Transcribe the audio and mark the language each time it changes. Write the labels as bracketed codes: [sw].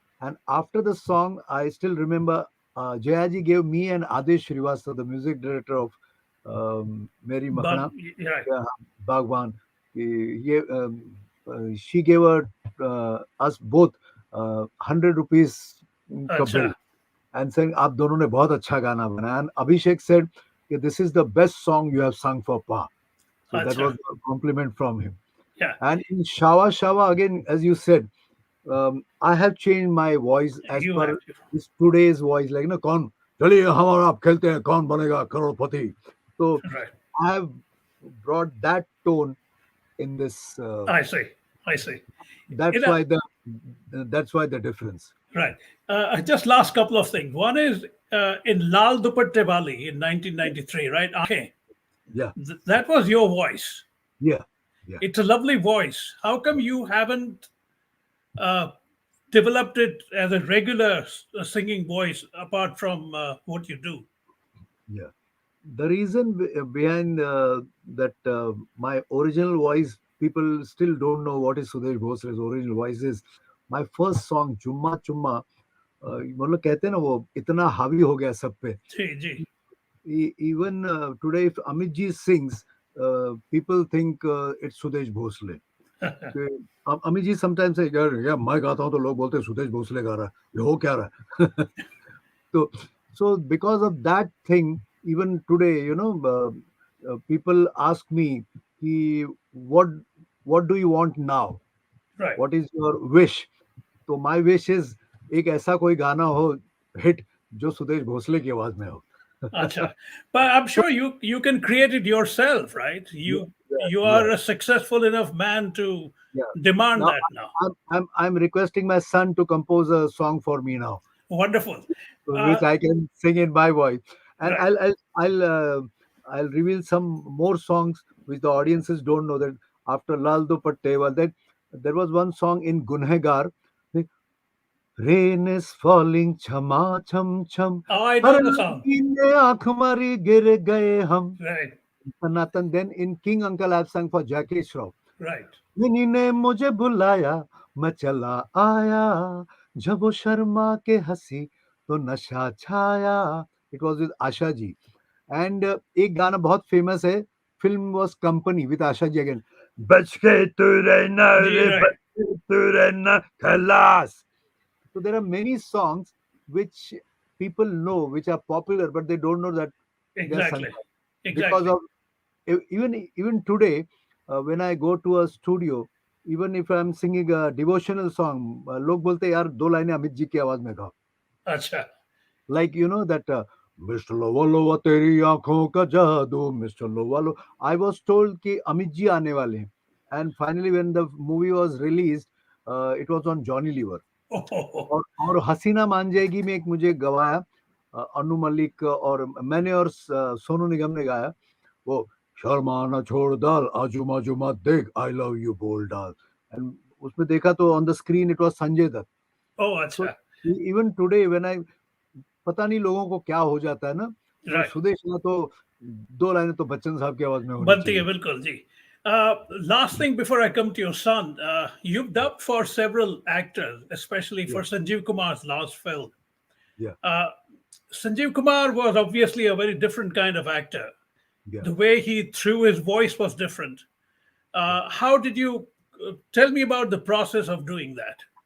[en] And after the song, I still remember Jaya ji gave me and Adesh Srivastava, the music director of Meri Makhana, Right. [hi] Bhagwan. [en] She gave us both 100 rupees ka [hi] Acha. [en] bill and saying, [hi] "आप दोनों ने बहुत अच्छा गाना बनाया." [en] And Abhishek said, "This is the best song you have sung for Pa." So that [hi] Acha. [en] was a compliment from him. Yeah. And in Shava Shava, again, as you said, I have changed my voice as You per have to. his today's voice. [hi] Like, कौन चलिए हम और आप खेलते हैं, कौन बनेगा करोड़पति. So [en] Right. I have brought that tone in this. I see. I see. You That's know, why the difference. right. Just last couple of things. One is in Lal Dupatte Wali in 1993, right? Okay. Yeah, That was your voice. yeah, yeah. It's a lovely voice. How come you haven't uh, developed it as a regular singing voice apart from what you do? Yeah. The reason behind that my original voice, people still don't know what is Sudesh Bhosle's original voice is. My first song, [hi] Chumma Chumma, मतलब कहते हैं ना वो इतना हावी हो गया सब पे. जी जी. [en] Even today, if Amit ji sings, people think it's Sudesh Bhosle. [hi] Amit ji sometimes say, यार मैं गाता हूँ तो लोग बोलते हैं सुदेश भोसले गा रहा है, ये हो क्या रहा है. [en] So, so because of that thing, even today, people ask me, कि, what do you want now? Right. What is your wish? [hi] तो [en] my wish is [hi] एक ऐसा कोई गाना हो हिट जो सुदेश भोसले की आवाज में हो. Acha. [en] But I'm sure you can create it yourself, right? Yeah, You yeah, are a successful enough man to yeah. demand Now that now. I'm requesting my son to compose a song for me now, Wonderful. which I can sing in my voice, and Right. I'll reveal some more songs which the audiences don't know. That after Lal Dupatte, well, that there was one song in Gunhegar. Rain is falling, chama cham cham. Oh, I [hi] हर [en] know the song. [hi] लड़की ने आंख मारी गिर गए हम. [en] Right. Sanatan. Then in King Uncle I've sung for Jackie Shroff. Right. [hi] Mini ने मुझे बुलाया मैं चला आया जब वो शर्मा के हंसी तो नशा छाया. [en] It was with Asha ji. [hi] And एक गाना बहुत फेमस है. [en] Film was Company with Asha ji again. [hi] बच के तू रहना रे [en] Right. [hi] बच के तू रहना खलास. [en] So there are many songs which people know, which are popular, but they don't know that they are sung. Exactly. Because Exactly. of even today, when I go to a studio, even if I'm singing a devotional song, [hi] लोग बोलते हैं यार दो लाइनें अमित जी की आवाज में गाओ. Acha. [en] Like that Mr. [hi] Lova Lova तेरी आंखों का जादू, Mr. [en] Lova Lova. I was told [hi] कि अमित जी आने वाले हैं. [en] And finally when the movie was released, it was on Johnny Lever. Oh, [hi] और हसीना मान जाएगी में एक मुझे गवाया अनु मलिक और मैंने और सोनू निगम ने गाया वो शर्माना छोड़ डाल आजू बाजू मत देख आई लव यू बोल डाल. [en] and [hi] उसमें देखा तो [en] On the screen it was Sanjay Dutt. oh, so [hi] acha. [en] even today when I [hi] पता नहीं लोगों को क्या हो जाता है ना, तो [en] Right. [hi] सुदेश ना तो दो लाइनें तो बच्चन साहब की आवाज में होनी Banti hai, चाहिए. bilkul ji. [en] Last thing before I come to your son, you've dubbed for several actors, especially for Sanjeev Kumar's last film. Yeah, Uh, Sanjeev Kumar was obviously a very different kind of actor. yeah. The way he threw his voice was different. How did you tell me about the process of doing that?